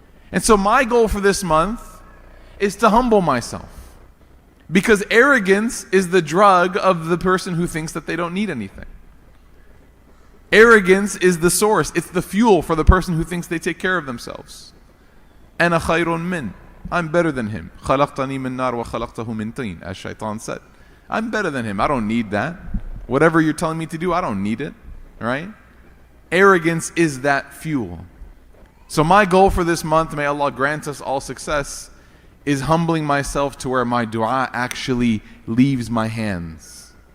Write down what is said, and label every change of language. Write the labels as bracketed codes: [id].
[en] And so my goal for this month is to humble myself. Because arrogance is the drug of the person who thinks that they don't need anything. Arrogance is the source. It's the fuel for the person who thinks they take care of themselves. [ar] أَنَا خَيْرٌ مِّن. [en] I'm better than him. [ar] خَلَقْتَنِي مِن نَارٍ وَخَلَقْتَهُ مِن طِينٍ, [en] as Shaitan said. I'm better than him. I don't need that. Whatever you're telling me to do, I don't need it. Right? Arrogance is that fuel. So my goal for this month, may Allah grant us all success, is humbling myself to where my dua actually leaves my hands.